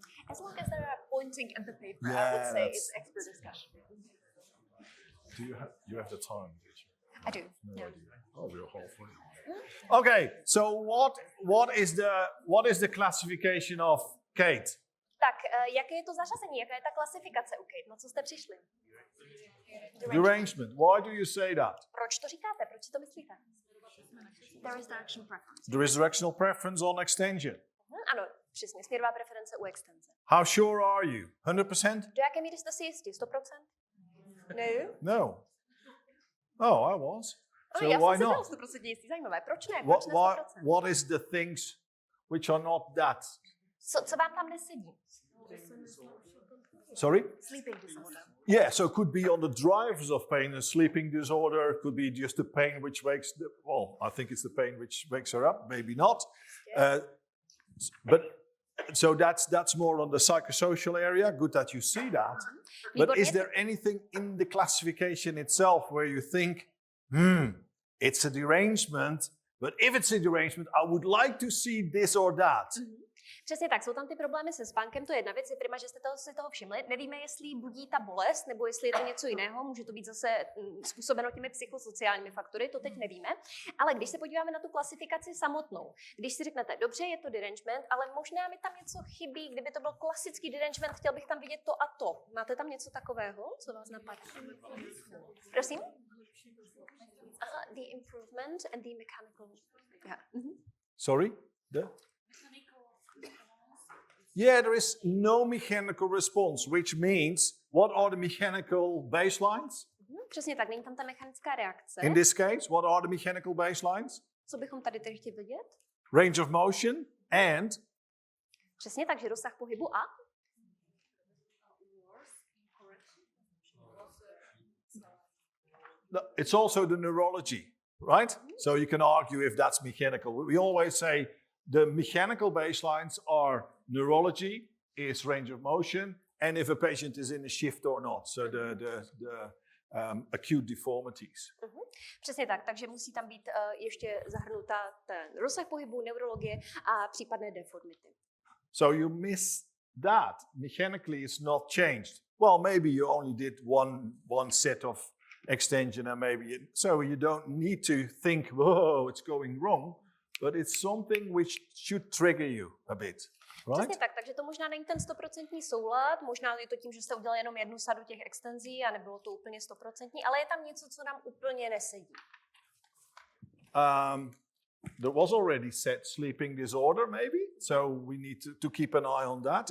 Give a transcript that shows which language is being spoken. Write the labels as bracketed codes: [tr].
[en] As long as there are pointing in the paper, I would say it's expert discussion. Do you have the time? I do. No Yeah. idea. Oh, we're halfway. Okay, so what is the classification of Kate? [cs] Tak, jaké je to zařazení? Jaká je ta klasifikace u Kate? Na co jste přišli? [en] Derangement. Why do you say that? [cs] Proč to říkáte? Proč si to myslíte? [en] There is directional preference. There is directional preference on extension. [cs] Ano, přesně. Směrová preference u extenze. [en] How sure are you? 100%? [cs] Do jaké míry jste si jistí? [en] 100%? No. No. Oh, I was. So [cs] já [en] why [cs] jsem si [en] not? [cs] byl 100% jistý. Zajímavé. Proč ne? Proč ne 100%? [en] What is the things which are not that? [cs] Co vám tam nesedí? [en] Sorry? Sleeping disorder. Yeah, so it could be on the drivers of pain, a sleeping disorder, it could be just the pain which wakes, I think it's the pain which wakes her up, maybe not. But so that's more on the psychosocial area. Good that you see that. But is there anything in the classification itself where you think, it's a derangement, but if it's a derangement, I would like to see this or that. [cs] Přesně tak, jsou tam ty problémy se spánkem, to je jedna věc, je prima, že jste si toho všimli. Nevíme, jestli budí ta bolest, nebo jestli je to něco jiného, může to být zase způsobeno těmi psychosociálními faktory, to teď nevíme. Ale když se podíváme na tu klasifikaci samotnou, když si řeknete, dobře, je to derangement, ale možná mi tam něco chybí, kdyby to byl klasický derangement, chtěl bych tam vidět to a to. Máte tam něco takového, co vás napadá? Prosím? [en] The improvement and the mechanical. Yeah. Sorry? Yeah, there is no mechanical response, which means what are the mechanical baselines? [cs] Přesně tak, není tam ta mechanická reakce. [en] In this case, what are the mechanical baselines? [cs] Co bychom tady teď chtěli vidět? [en] Range of motion and? [cs] Přesně tak, že rozsah pohybu a? [en] No, it's also the neurology, right? So you can argue if that's mechanical. We always say the mechanical baselines are neurology is range of motion and if a patient is in a shift or not. So the acute deformities. [cs] Přesně tak, takže musí tam být ještě zahrnutá ten rozsah pohybu, neurologie a případné deformity. [en] So you miss that. Mechanically it's not changed. Well, maybe you only did one set of extension and so you don't need to think, whoa, it's going wrong, but it's something which should trigger you a bit. Right? [cs] Přesně tak, takže to možná není ten 100% soulad, možná je to tím, že jste udělali jenom jednu sadu těch extenzí a nebylo to úplně 100%, ale je tam něco, co nám úplně nesedí. [en] There was already said sleeping disorder, maybe, so we need to keep an eye on that.